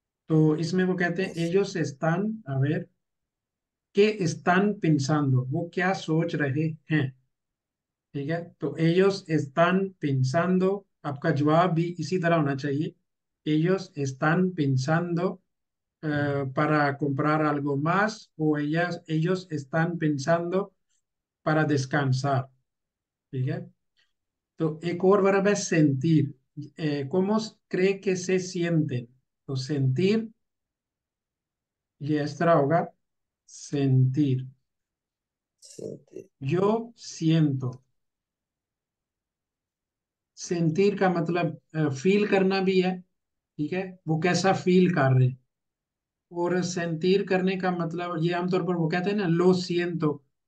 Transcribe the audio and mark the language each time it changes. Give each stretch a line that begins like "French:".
Hindi: तो इसमें वो कहते हैं
Spanish: ellos están, a ver, que están pensando.
Hindi: वो क्या सोच रहे हैं. ठीक है.
Spanish: तो ellos están pensando.
Hindi: आपका जवाब भी इसी तरह होना चाहिए.
Spanish: ellos están pensando para comprar algo más o ellos están pensando para descansar.
Hindi: ठीक है. तो एक और verbo है sentir.
Spanish: ¿Cómo cree que se sienten?
Hindi: तो sentir ये इस तरह होगा.
Spanish: sentir. sentir yo siento.
Hindi: sentir का मतलब फील करना भी है. ठीक है. वो कैसा फील कर रहे हैं. और sentir करने का मतलब ये आमतौर पर वो कहते हैं ना
Spanish: लो siento.